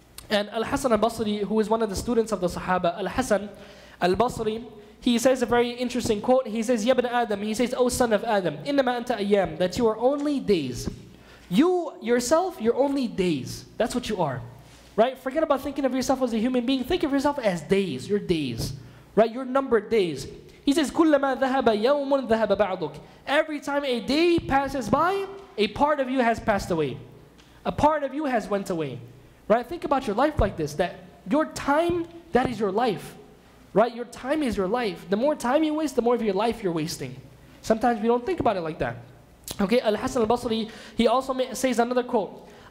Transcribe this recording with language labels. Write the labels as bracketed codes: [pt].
[en] And Al-Hasan al-Basri, who is one of the students of the Sahaba, Al-Hasan al-Basri, he says a very interesting quote. He says, [ar] Ya ibn Adam, [en] he says, O son of Adam, [ar] إِنَّمَا أَنْتَ أَيَّام, [en] that you are only days. You, yourself, you're only days. That's what you are. Right? Forget about thinking of yourself as a human being. Think of yourself as days. Your days. Right? Your numbered days. He says, [ar] كُلَّمَا ذَهَبَ يَوْمٌ ذَهَبَ بَعْضُكَ. [en] Every time a day passes by, a part of you has passed away. A part of you has went away. Right? Think about your life like this. That your time, that is your life. Right? Your time is your life. The more time you waste, the more of your life you're wasting. Sometimes we don't think about it like that. Okay, Al-Hasan al-Basri, he also says another quote.